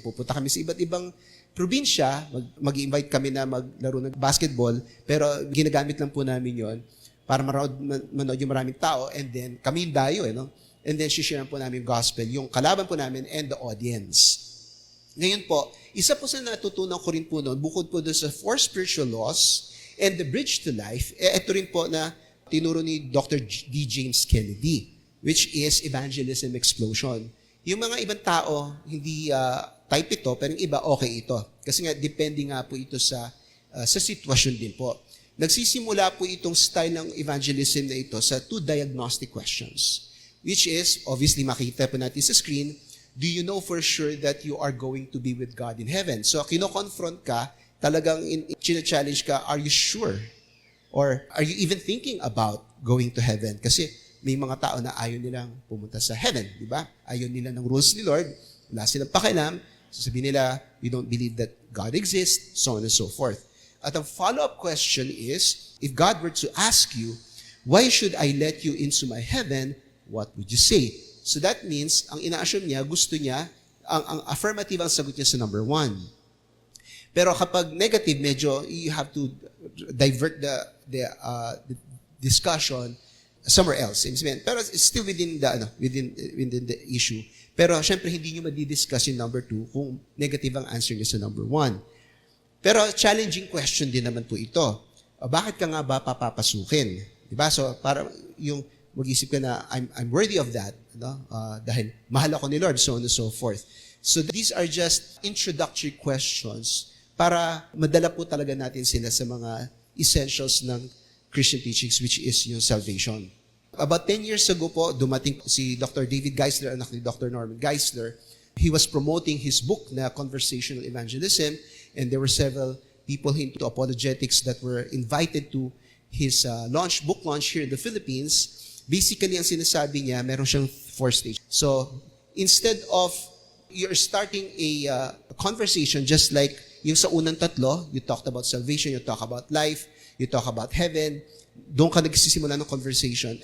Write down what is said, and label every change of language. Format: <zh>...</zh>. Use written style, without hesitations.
<tl>Pupunta kami sa iba't ibang probinsya, mag-invite kami na maglaro ng basketball, pero ginagamit lang po namin yon para manood yung maraming tao and then kami yung dayo, and then share po namin yung gospel, yung kalaban po namin</tl> <en>and the audience.</en> <tl>Ngayon po, isa po sa natutunan ko rin po noon, bukod po doon sa 4 spiritual laws and the bridge to life, ito rin po na tinuro ni Dr. D.</tl> <en>James Kennedy, which is evangelism explosion.</en> <tl>Yung mga ibang tao, hindi type ito, pero yung iba, okay ito. Kasi nga, depende nga po ito sa sitwasyon din po. Nagsisimula po itong style ng evangelism na ito</tl> <en>sa 2 diagnostic questions, which is, obviously,</en> <tl>makita po natin sa</tl> <en>screen, do you know for sure that you are going to be with God in heaven? So, kino-confront ka, talagang challenge ka, are you sure? Or are you even thinking about going to heaven?</en> <tl>Kasi may mga tao na ayaw nilang pumunta sa heaven, di ba? Ayaw nila ng rules ni Lord, wala silang pakialam, sasabihin nila,</tl> <en>we don't believe that God exists, so on and so forth.</en> <tl>At ang</tl> <en>follow-up question is, if God were to ask you, why should I let you into my heaven, what would you say?</en> <tl>So that means, ang ina-assume niya, gusto niya, ang affirmative ang sagot niya sa number 1. Pero kapag negative, medyo</tl> <en>you have to divert the discussion somewhere else. Pero it's still within the issue.</en> <tl>Pero syempre, hindi niyo madidiscuss yung number 2 kung negative ang answer niya sa number 1. Pero challenging question din naman po ito. Bakit ka nga ba papapasukin? Diba? So, para yung mag-isip ka na,</tl> <en>I'm worthy of that,</en> <tl>dahil mahal ako ni Lord,</tl> <en>so on and so forth. So these are just introductory questions</en> <tl>para madala po talaga natin sila sa</tl> <en>mga essentials ng Christian teachings, which is yung salvation.</en> <tl>About 10 years ago po, dumating si Dr. David Geisler, anak ni Dr. Norman Geisler.</tl> <en>He was promoting his book na Conversational Evangelism, and there were several people into apologetics that were invited to his book launch here in the Philippines.</en> <tl>Basically, ang sinasabi niya, meron siyang 4 stages.</tl> <en>So, instead of you're starting a conversation just like</en> <tl>yung sa unang tatlo,</tl> <en>you talked about salvation, you talk about life, you talk about heaven,</en> <tl>doon ka nagsisimula ng conversation.</tl>